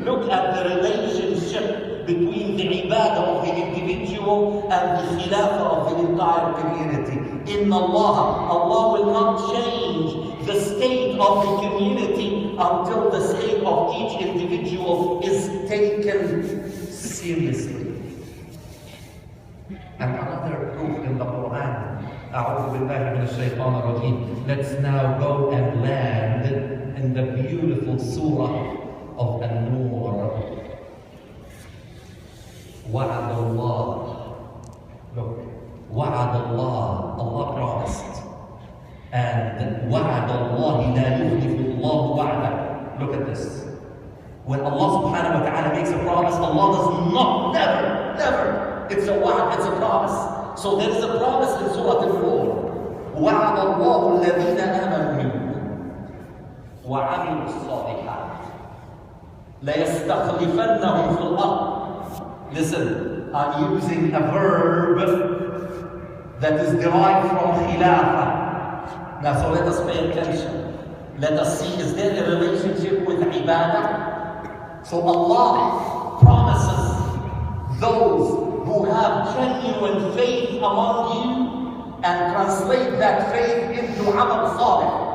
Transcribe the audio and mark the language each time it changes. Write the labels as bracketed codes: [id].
[en] Look at the relationship between the ibadah of the individual and the khilafah of the entire community. Inna Allah will not change the state of the community until the sake of each individual is taken seriously. And another proof in the Quran. [ar] أعوذ بالله من الشيطان الرجيم. [en] Let's now go and land in the beautiful surah of An-Nur. [ar] وعد الله. Look, وعد الله. [en] Allah promised. [ar] And وعد الله لا يخلف الله وعده. [en] Look at this. When Allah subhanahu wa ta'ala makes a promise, Allah does not, never. It's a wa'd, it's a promise. So there is a promise in Surah Al-Nur. [ar] وعد الله الذين آمنوا منكم وعملوا الصالحات ليستخلفنهم في الأرض. [en] Listen, I'm using a verb that is derived from khilafah. Now, so let us pay attention. Let us see, is there a relationship with ibadah? So Allah promises those who have genuine faith among you and translate that faith into amal salih.